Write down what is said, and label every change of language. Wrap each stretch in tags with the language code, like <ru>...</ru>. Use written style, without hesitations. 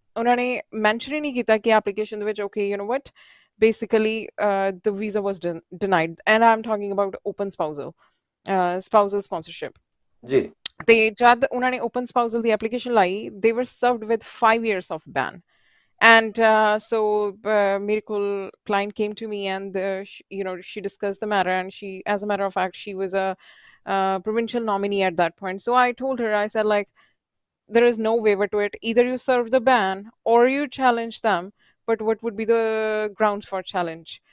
<pa>ਉਹਨਾਂ ਨੇ ਮੈਂਸ਼ਨ ਹੀ ਨਹੀਂ ਕੀਤਾ ਕਿ ਐਪਲੀਕੇਸ਼ਨ ਦੇ ਵਿੱਚ</pa> <en>okay what basically the visa was denied, and I'm talking about open spousal sponsorship।</en> <pa>ਜੀ ਤੇ ਜਦ ਉਹਨਾਂ ਨੇ ਓਪਨ ਸਪਾਊਸਲ ਦੀ ਐਪਲੀਕੇਸ਼ਨ ਲਾਈ,</pa> <en>they were served with 5 years of ban। And so</en> <pa>ਮੇਰੇ ਕੋਲ</pa> <en>client came to me and she discussed the matter, and she, as a matter of fact, she was a provincial nominee at that point. So I told her, I said, like, there is no waiver to it. Either you serve the ban or you challenge them, but what would be the grounds for challenge?</en>